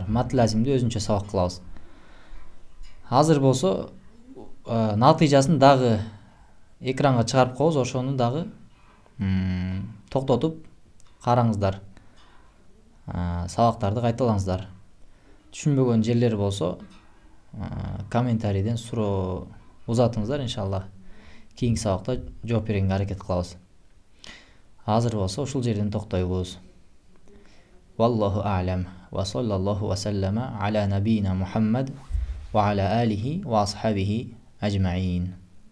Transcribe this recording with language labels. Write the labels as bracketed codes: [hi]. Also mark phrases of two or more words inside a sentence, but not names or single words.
[ky] Мат лазимди өзүнчө сабак кылабыз. Азыр болсо натыйжасын дагы экранга чыгарып коебуз, ошону дагы токтотуп караңыздар. Сабактарды кайталаңыздар. Түшүнбөгөн жерлер болсо комментарийден суроо узатыңыздар, иншалла. Кийинки сабакта жооп бергенге аракет кылабыз. Азыр болсо ушул жерден токтойбуз. [ar] والله أعلم وصلى الله وسلم على نبينا محمد وعلى آله وأصحابه أجمعين.